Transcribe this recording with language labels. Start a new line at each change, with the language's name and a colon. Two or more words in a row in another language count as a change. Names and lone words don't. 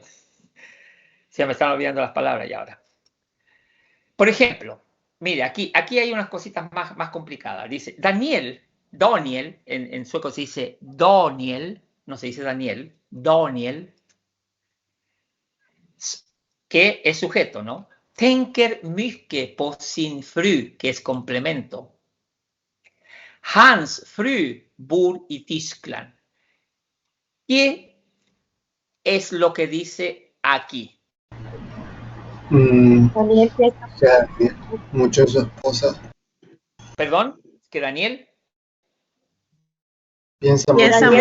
Spanish: Se me están olvidando las palabras ya ahora. Por ejemplo, mire, aquí hay unas cositas más complicadas. Dice, Daniel, en sueco se dice Daniel, no se dice Daniel, Daniel, que es sujeto, ¿no?
Swedish: Tänker mycket på sin fru,
Spanish: que es complemento.
Swedish: Hans fru bor i Tyskland.
Spanish: ¿Qué es lo que dice aquí? Daniel piensa. O sea, mucho de su esposa. ¿Perdón? ¿Que Daniel? Piensa Piensa mucho.